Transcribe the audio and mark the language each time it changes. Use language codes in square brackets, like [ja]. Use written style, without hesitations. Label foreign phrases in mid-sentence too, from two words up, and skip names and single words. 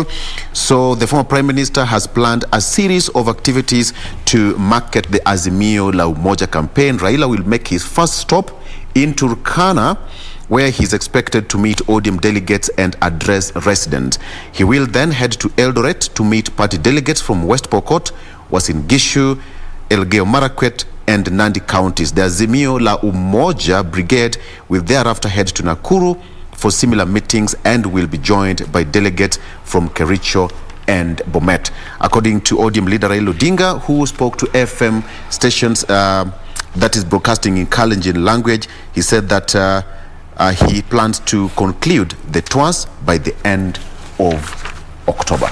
[en] So the former Prime Minister has planned a series of activities to market the Azimio La Umoja campaign. Raila will make his first stop in Turkana, where he's expected to meet ODM delegates and address residents. He will then head to Eldoret to meet party delegates from West Pokot, Uasin Gishu, Elgeyo Marakwet, and Nandi counties. The Azimio La Umoja brigade will thereafter head to Nakuru for similar meetings and will be joined by delegates from Kericho and Bomet. According to ODM leader Raila Odinga, who spoke to FM stations that is broadcasting in Kalenjin language, he said that he plans to conclude the tours by the end of October.